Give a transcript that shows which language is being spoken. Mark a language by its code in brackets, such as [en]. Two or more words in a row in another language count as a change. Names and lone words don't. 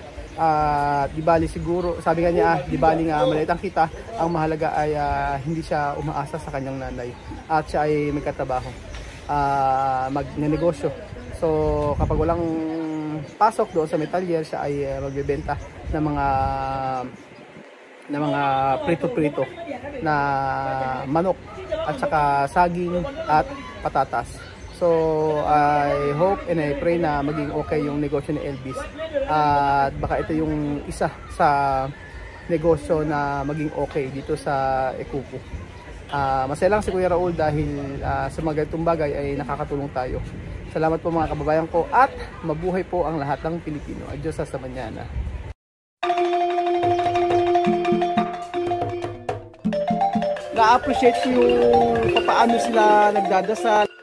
[tl] Di bali siguro, sabi nga niya, di bali nga maliit ang kita, ang mahalaga ay hindi siya umaasa sa kanyang nanay at siya ay may katrabaho, magnenegosyo. So kapag walang pasok doon sa metalyer, siya ay magbebenta ng mga prito-prito na manok at saka saging at patatas. So [en] I hope and I pray [tl] na maging okay yung negosyo ni Elvis at baka ito yung isa sa negosyo na maging okay dito sa Ekuko. Masaya lang si Kuya Raul dahil sa mga ganitong bagay ay nakakatulong tayo. Salamat po mga kababayan ko at mabuhay po ang lahat ng Pilipino. [es] Adios hasta mañana. [tl] Na-appreciate ko yung paano sila nagdadasal.